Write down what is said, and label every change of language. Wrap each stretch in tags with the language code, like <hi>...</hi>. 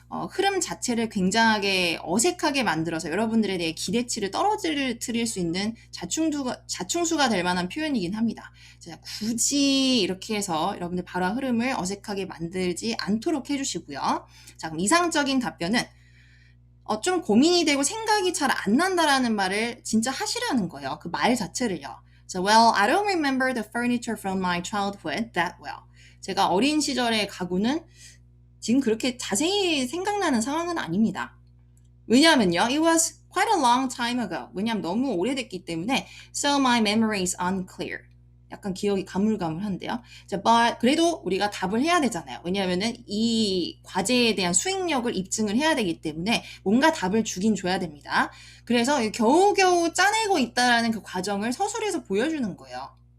<ko>흐름 자체를 굉장하게 어색하게 만들어서 여러분들에 대해 기대치를 떨어뜨릴 수 있는 자충수가 될 만한 표현이긴 합니다. 자, 굳이 이렇게 해서 여러분들 발화 흐름을 어색하게 만들지 않도록 해주시고요. 자, 그럼 이상적인 답변은 좀 고민이 되고 생각이 잘 안 난다라는 말을 진짜 하시라는 거예요. 그 말 자체를요.</ko> <en>So, well, I don't remember the furniture from my childhood that well.</en> <ko>제가 어린 시절의 가구는 지금 그렇게 자세히 생각나는 상황은 아닙니다. 왜냐하면요,</ko> <en>it was quite a long time ago.</en> <ko>왜냐하면 너무 오래됐기 때문에</ko> <en>so my memory is unclear.</en> <ko>약간 기억이 가물가물한데요. 자, but 그래도 우리가 답을 해야 되잖아요. 왜냐하면은 이 과제에 대한 수행력을 입증을 해야 되기 때문에 뭔가 답을 주긴 줘야 됩니다. 그래서 겨우겨우 짜내고 있다라는 그 과정을 서술해서 보여주는 거예요.</ko>